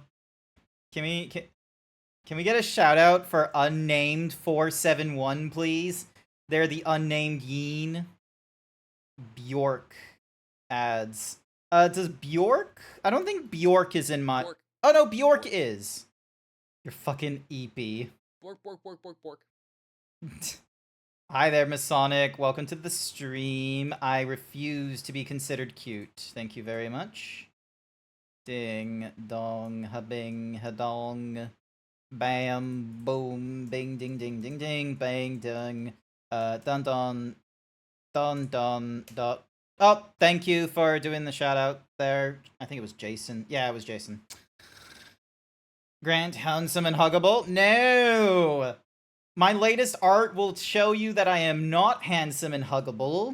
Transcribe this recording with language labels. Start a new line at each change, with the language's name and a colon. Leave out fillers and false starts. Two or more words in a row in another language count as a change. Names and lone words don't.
English: Can we get a shout out for unnamed 471, please? They're the unnamed Yeen. Bjork ads. Does Bjork? I don't think Bjork is in my. Bork. Oh no, Bjork is. You're fucking EP. Bork, bork, bork, bork, bork. Hi there, Masonic. Welcome to the stream. I refuse to be considered cute. Thank you very much. Ding, dong, ha-bing, ha-dong. Bam, boom, bing, ding, ding, ding, ding, bang, ding. Dun, dun, dun, dun, dun. Oh, thank you for doing the shout out there. I think it was Jason. Yeah, it was Jason. Grant, handsome and huggable? No! My latest art will show you that I am not handsome and huggable.